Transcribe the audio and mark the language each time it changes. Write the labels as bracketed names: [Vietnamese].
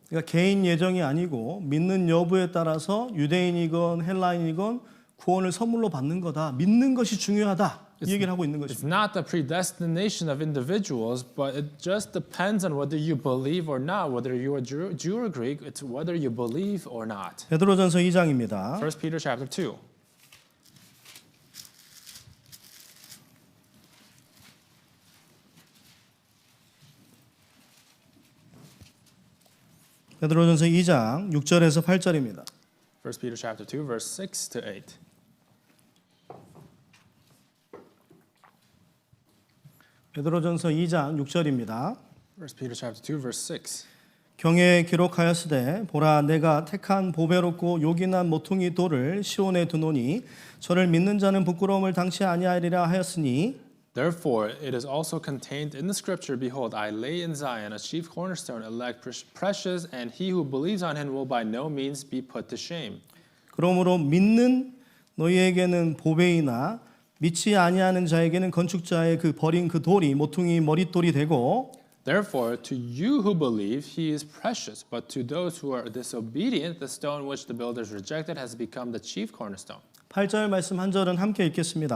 [Korean] 그러니까 개인 예정이 아니고 믿는 여부에 따라서 유대인이건 헬라인이건 구원을 선물로 받는 거다. 믿는 것이 중요하다. 이 얘기를 하고 있는 [English] It's [Korean] 것입니다. [English] not the predestination of individuals, but it just depends on whether you believe or not, whether you are Jew or Greek. It's whether you believe or not. [Korean] 베드로전서 2장입니다. [English] 1 Peter chapter 2. [Korean] 베드로전서 2장 6절에서 8절입니다. [English] 1 Peter chapter 2, verse 6 to 8. [Korean] 베드로전서 2장 6절입니다. [English] 1 Peter chapter 2, verse 6. [Korean] 경에 기록하였으되 보라 내가 택한 보배롭고 요긴한 모퉁이 돌을 시온에 두노니 저를 믿는 자는 부끄러움을 당치 아니하리라 하였으니 [English] Therefore, it is also contained in the scripture, Behold, I lay in Zion a chief cornerstone, elect, precious, and he who believes on him will by no means be put to shame. [Korean] 그러므로 믿는 너희에게는 보배이나 믿지 아니하는 자에게는 건축자의 그 버린 그 돌이 모퉁이 머릿돌이 되고 [English] Therefore, to you who believe, he is precious, but to those who are disobedient, the stone which the builders rejected has become the chief cornerstone. [Korean] 8절 말씀 한 절은 함께 읽겠습니다.